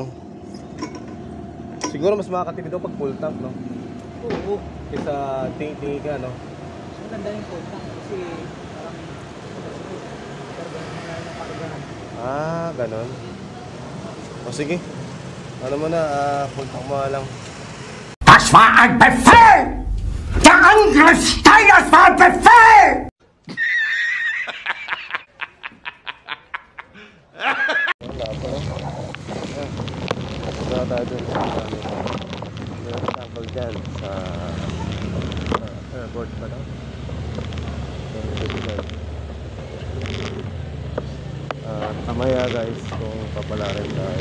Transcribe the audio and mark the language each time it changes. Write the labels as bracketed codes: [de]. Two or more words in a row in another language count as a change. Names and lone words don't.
[tl] Siguro mas makakatipid daw pag [en] full tank, [tl] no? Oo. Kaysa ting-ting ka, no? Mas maganda yung [en] full tank [tl] kasi parang Ah, ganon. O sige. Ano mo na, [en] full tank [tl] mo lang. [de] Das war ein Befehl! Der Angriff Steiners war ein Befehl! [tl] Wala pa, no? Wala tayo dun sa sample dyan sa airport pa daw. Kamaya guys, kung papalarin tayo.